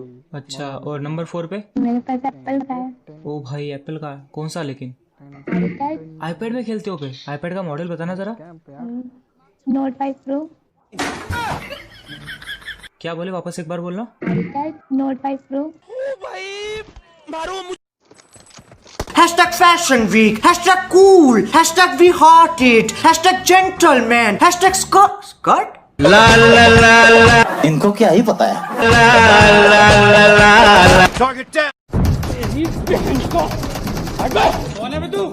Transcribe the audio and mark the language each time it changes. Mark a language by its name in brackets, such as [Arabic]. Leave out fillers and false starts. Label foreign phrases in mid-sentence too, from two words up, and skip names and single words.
[Hindi] अच्छा, और नंबर 4 पे? मेरे पास एप्पल का है। ओ भाई एप्पल का कौन सा? लेकिन आईपैड आईपैड में खेलते हो पे? आईपैड का मॉडल बताना जरा। नोट 5 प्रो। क्या बोले, वापस एक बार बोलना। आईपैड नोट 5 प्रो। [English] Hashtag Fashion Week, hashtag cool, hashtag we hearted, hashtag gentleman, hashtag skirt? La la la la. [Hindi] इनको क्या ही पता है? La la la la. [English] Target down. [Hindi] कौन है बे तू?